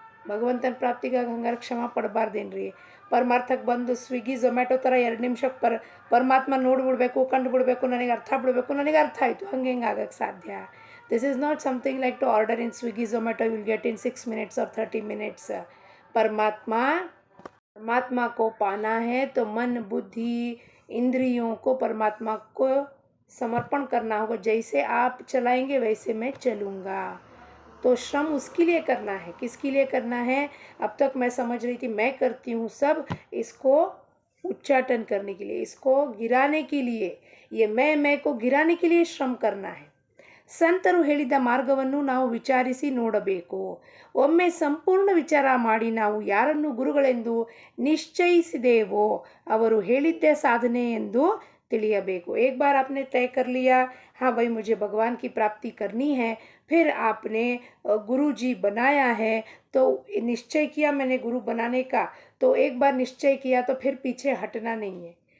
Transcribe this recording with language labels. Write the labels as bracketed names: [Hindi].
[Kannada] ಭಗವಂತನ ಪ್ರಾಪ್ತಿಗಾಗಿ ಹಂಗಾರೆ ಶ್ರಮ ಪಡಬಾರ್ದೇನ್ರಿ? ಪರಮಾರ್ಥಕ್ಕೆ ಬಂದು ಸ್ವಿಗ್ಗಿ ಝೊಮ್ಯಾಟೊ ಥರ 2 ನಿಮಿಷಕ್ಕೆ ಪರಮಾತ್ಮ ನೋಡಿಬಿಡ್ಬೇಕು, ಕಂಡುಬಿಡ್ಬೇಕು, ನನಗೆ ಅರ್ಥ ಬಿಡಬೇಕು, ನನಗೆ ಅರ್ಥ ಆಯಿತು, ಹಂಗೆ ಆಗಕ್ಕೆ ಸಾಧ್ಯ? [English] This is not something like to order in Swiggy Zomato, will get in 6 minutes or 30 minutes. [Hindi] परमात्मा को पाना है तो मन, बुद्धि, इंद्रियों को परमात्मा को समर्पण करना होगा. जैसे आप चलाएंगे वैसे मैं चलूँगा. तो श्रम उसके लिए करना है. किसके लिए करना है? अब तक मैं समझ रही थी मैं करती हूँ सब, इसको उच्चाटन करने के लिए, इसको गिराने के लिए, ये मैं को गिराने के लिए श्रम करना है. [Kannada] ಸಂತರು ಹೇಳಿದ ಮಾರ್ಗವನ್ನು ನಾವು ವಿಚಾರಿಸಿ ನೋಡಬೇಕು. ಒಮ್ಮೆ ಸಂಪೂರ್ಣ ವಿಚಾರ ಮಾಡಿ ನಾವು ಯಾರನ್ನು ಗುರುಗಳೆಂದು ನಿಶ್ಚಯಿಸಿದೆವೋ ಅವರು ಹೇಳಿದ್ದೇ ಸಾಧನೆ ಎಂದು ತಿಳಿಯಬೇಕು. [Hindi] एक बार आपने तय कर लिया, हाँ भाई मुझे भगवान की प्राप्ति करनी है, फिर आपने गुरु जी बनाया है, तो निश्चय किया मैंने गुरु बनाने का, तो एक बार निश्चय किया तो फिर पीछे हटना नहीं है।